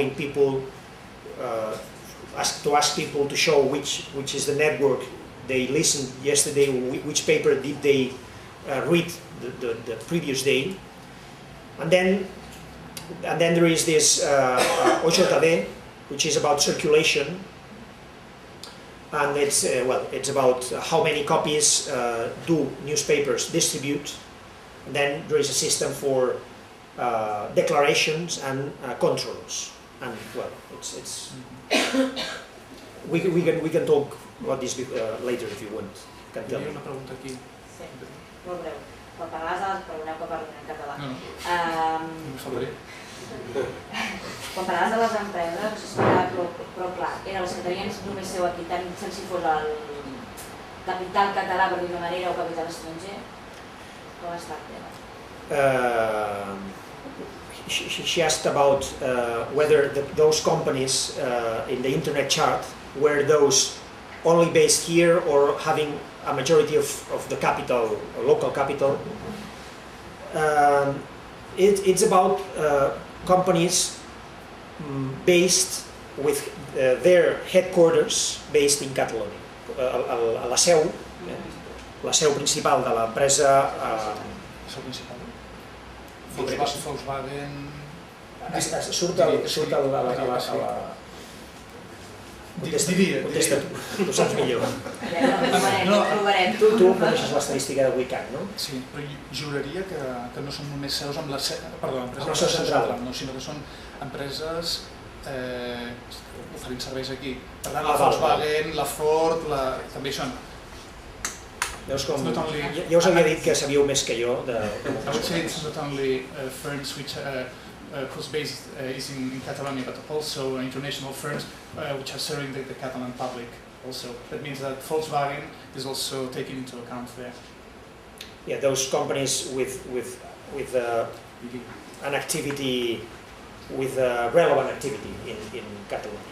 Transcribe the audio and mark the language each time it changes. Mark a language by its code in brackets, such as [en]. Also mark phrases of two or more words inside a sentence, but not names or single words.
[en] for showing people ask people to show which is the network they listened yesterday, which paper did they read the previous day, and then there is this Jornada, which is about circulation, and it's about how many copies do newspapers distribute. And then there is a system for declarations and controls, and well, it's we can talk about this later if you want. Can tell me. [ca] Una pregunta aquí. Sí, molt breu. Quan parlaves de les... Perdoneu que parli en català. No, no faltaria. Quan parlaves de les empreses, no sé si m'agrada, però clar, eren les que tenien només seu aquí, tant si fos el capital català, per dir-ho manera, o capital estranger. Com ha estat el tema? [en] She asked about whether those companies in the internet chart were those only based here or having a majority of the capital, local capital. It's about companies based with their headquarters based in Catalonia. [ca] La seu principal de l'empresa... La seu principal? Volkswagen... Surt a la... Contesta tu, tu saps millor. Ho provarem. Tu coneixes l'estadística de WCAG, no? Sí, però juraria que no són només seus amb la seu... Perdó, empreses amb la seu central, no, sinó que són empreses oferint serveis aquí. Per tant, la val. Volkswagen, la Ford, també són... Veus com... Ja us havia dit que sabíeu més que jo de... [en] I would say it's not only firms which whose base is in Catalonia, but also international firms which are serving the Catalan public also. That means that Volkswagen is also taken into account there. Yeah, those companies with an activity, with relevant activity in Catalonia.